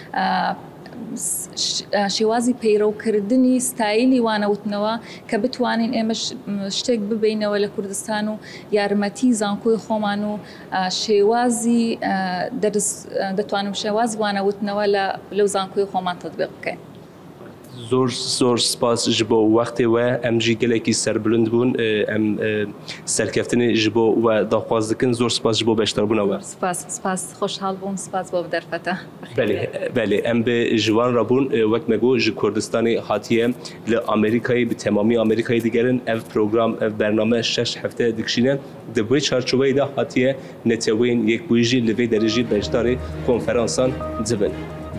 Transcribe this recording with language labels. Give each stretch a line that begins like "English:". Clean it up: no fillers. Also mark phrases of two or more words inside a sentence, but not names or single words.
Central Kurdish: شێوازی پەیڕەوکردنی ستایلی وانەوتنەوە کە بتوانین ئێمە شتێک ببینەوە لە کوردستان و یارمەتی زانکۆی خۆمان و شێوازی دەتوانم شێواز وانەوتنەوە لەو زانکۆی خۆمان تەطبیق بکەین. زۆر سپاس
Kurdish: ji bo wextê we em jî gelekî serbilind bûn em serkeftinê ji bo we daxwaz dikin zor spas ji bo beşdarbûna we.
Central Kurdish: Spas xweşhal bûm spas bo derfeta.
Kurdish: Belê em bi ji wan re bûn wek me got ji Kurdistanê hatiye li Amerîkayê bi temamî Amerîkayê digerin ev program ev bername 6 hefte dikişîne di vê çarçoveyê de hatiye neteweyîn yekbûyî jî li vê derê jî beşdarê konferansan dibin.